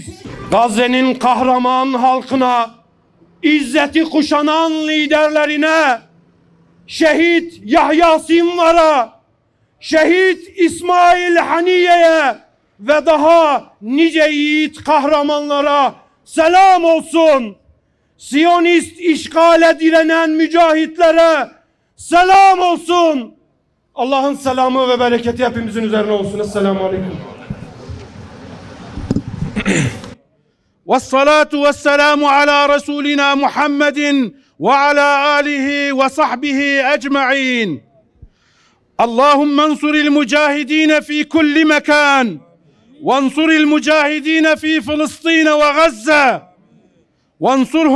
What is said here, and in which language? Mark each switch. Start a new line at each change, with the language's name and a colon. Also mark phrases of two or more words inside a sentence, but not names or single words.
Turkish: Gazze'nin kahraman halkına, izzeti kuşanan liderlerine, şehit Yahya Sinvar'a, şehit İsmail Haniye'ye ve daha nice yiğit kahramanlara selam olsun. Siyonist işgale direnen mücahitlere selam olsun. Allah'ın selamı ve bereketi hepimizin üzerine olsun.
Arabic: السلام عليكم. والصلاة والسلام على رسولنا محمد وعلى آله وصحبه أجمعين. اللهم انصر المجاهدين في كل مكان، وانصر المجاهدين في فلسطين وغزة، وانصرهم